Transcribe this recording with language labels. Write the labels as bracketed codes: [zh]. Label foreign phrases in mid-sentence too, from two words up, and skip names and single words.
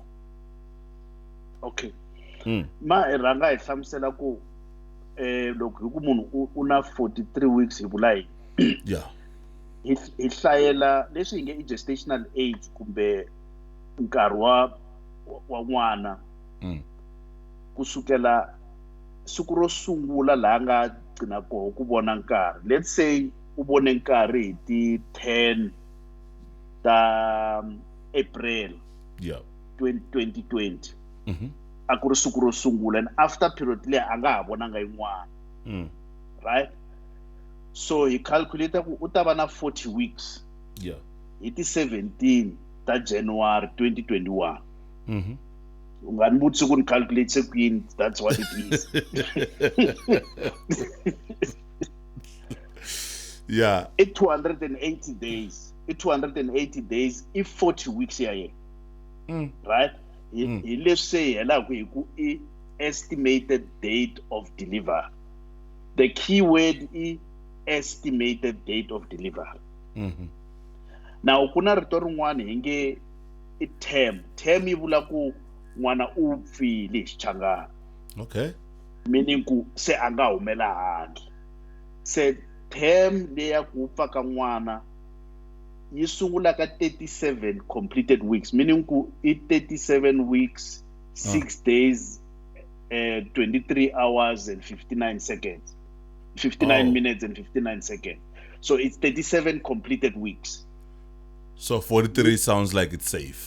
[en] Okay. [ts] Ma hi rhanga hi hlamusela ku loko hi ku munhu u na 43 weeks hi vula yini? Hi hlayela leswi hi nge i [en] gestational age [ts] kumbe nkarhi wa n'wana kusukela siku ro sungula laha nga qina koho ku vona nkarhi. [en] Let's say [ts] u vone nkarhi hi ti 10 ta April 2020 a ku ri siku ro sungula, [en] and after period leyi a nga ha vonanga yin'wana, right? So he calculated [ts] ku u ta va na 40 weeks hi ti 17 ta January 2021. U nga ni vutisi ku ni calculate se kuyini, [en] that's what it is. Yeah. [ts] I 280 days. I 280 days. [en] I 40 weeks here. Right? Let's say estimated date of delivery. The key word is estimated date of delivery. [ts] Now, kuna rito rin'wana hi nge I term. Term yi vula ku n'wana u pfile xichangani. [en] Okay. [ts] Meaning ku se a nga humela handle. Se term leya ku pfa ka n'wana yi sungula ka 37 [en] completed weeks. Meaning ku I 37 weeks, 6 days, 23 hours and 59 seconds. 59 minutes and 59 seconds. So it's 37 completed weeks. So 43 sounds like it's safe.